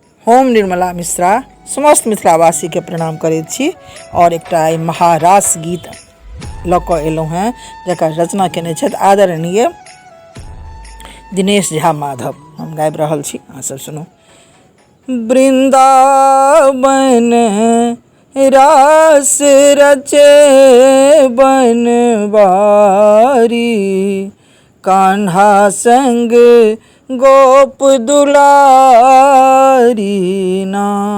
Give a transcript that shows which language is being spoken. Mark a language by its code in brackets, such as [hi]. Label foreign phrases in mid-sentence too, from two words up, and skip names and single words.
[mai] हम निर्मला मिश्रा समस्त मिथिलावासी के प्रणाम करैत छी और एकटा महारास गीत लऽ कऽ एलहुँ हैं जकर रचना केने छथि आदरणीय दिनेश झा माधव। हम गाबि रहल छी, अहाँ सब सुनू। वृंदावन रास रचे बनवारी, कान्हा संग गोप दुलारी ना।